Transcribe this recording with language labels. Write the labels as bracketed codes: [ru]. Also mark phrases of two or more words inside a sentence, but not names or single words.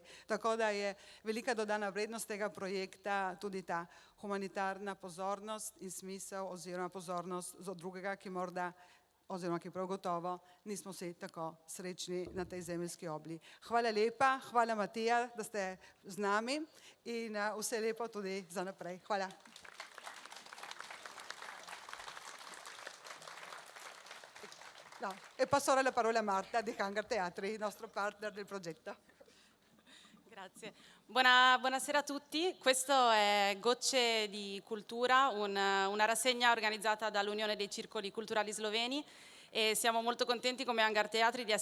[sl] Tako da je velika dodana vrednost tega projekta tudi ta humanitarna pozornost in smisel oziroma pozornost za drugega, ki morda oziroma ki prav gotovo nismo vsi tako srečni na tej zemeljski obli. Hvala lepa, hvala Matija, da ste z nami in vse lepo tudi za naprej. Hvala. [it] No, e passo ora la parola a Marta di Hangar Teatri, il nostro partner del progetto. Grazie. Buonasera a tutti. Questo è Gocce di Cultura, una rassegna organizzata dall'Unione dei Circoli Culturali Sloveni e siamo molto contenti come Hangar Teatri di